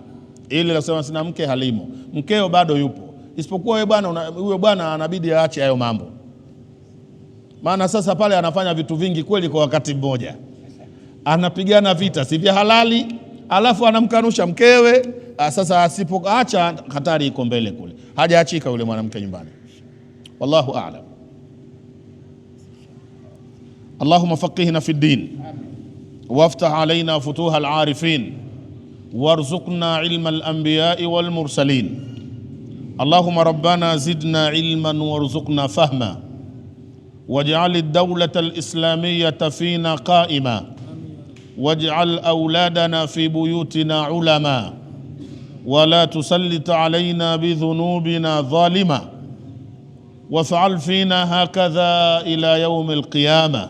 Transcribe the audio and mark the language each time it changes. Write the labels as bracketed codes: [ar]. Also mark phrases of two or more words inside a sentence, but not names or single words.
[sw] Ili la kusema sina mke halimo. Mkeo bado yupo, isipokuwa huyo bwana anabidi aache hayo mambo. Maana sasa pale anafanya vitu vingi kweli kwa wakati mmoja. Anapigana vita si vya halali, alafu anamkanusha mkewe. Sasa asipoacha hatari iko mbele kule. Hajaachika yule mwanamke nyumbani. [ar] والله أعلم. اللهم فقهنا في الدين وافتح علينا فتوح العارفين وارزقنا علم الأنبياء والمرسلين. اللهم ربنا زدنا علما وارزقنا فهما واجعل الدولة الإسلامية فينا قائمة واجعل أولادنا في بيوتنا علماء ولا تسلط علينا بذنوبنا ظالما وافعل فينا هكذا إلى يوم القيامة.